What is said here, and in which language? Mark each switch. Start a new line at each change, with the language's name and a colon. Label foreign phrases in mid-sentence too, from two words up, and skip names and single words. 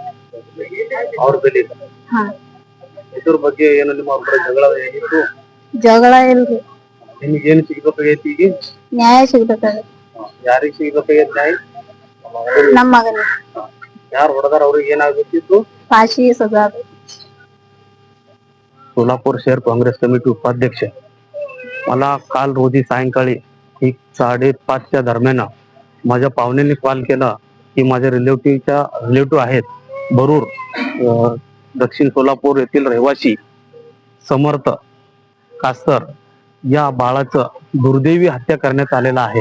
Kannada: ಇದ್ರ ಬಗ್ಗೆ ಏನು ನಿಮ್ಮ ಒಬ್ಬರ ಜಗಳ ಏನಿತ್ತು? ಜಗಳ ಇಲ್ರಿ. ನಿಮ್ಗೆ ಏನು ಸಿಗ್ಬೇಕಾಗೈತಿ ಈಗ? ನ್ಯಾಯ ಸಿಗ್ಬೇಕಾಗೈತಿ. ಯಾರಿಗೆ ಸಿಗ್ಬೇಕಾಗೈತಿ ನ್ಯಾಯ? ನಮ್ಮ ಮಗನಿಗೆ. ಯಾರು ಹೊಡೆದಾರ ಅವ್ರಿಗೆ ಏನಾಗಬೇಕಿತ್ತು?
Marathi: फाशी सजा. सोलापूर शहर काँग्रेस कमिटी उपाध्यक्ष. मला काल रोजी सायंकाळी 5:30च्या दरम्यान माझ्या पाहुण्यांनी कॉल केला की माझ्या रिलेटिव्ह आहेत बरूर दक्षिण सोलापूर येथील रहिवासी समर्थ कास्तर या बाळाचं दुर्दैवी हत्या करण्यात आलेला आहे.